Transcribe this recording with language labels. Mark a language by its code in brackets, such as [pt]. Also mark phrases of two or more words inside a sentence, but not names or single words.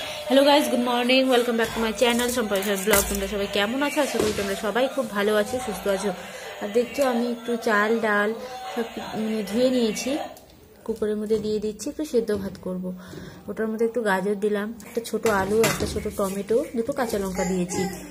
[en] hello guys good morning welcome back to my channel सम्पर्क ब्लग। [bn] তোমরা সবাই কেমন আছো? আশা করি তোমরা সবাই খুব ভালো আছো, সুস্থ আছো। और देखছো আমি একটু চাল ডাল সব ধুয়ে নিয়েছি, কুকারের মধ্যে দিয়ে দিচ্ছি, একটু সেদ্ধ ভাত করব। ওটার মধ্যে একটু গাজর দিলাম, একটা ছোট আলু, একটা ছোট টমেটো, দুটো কাঁচা লঙ্কা দিয়েছি।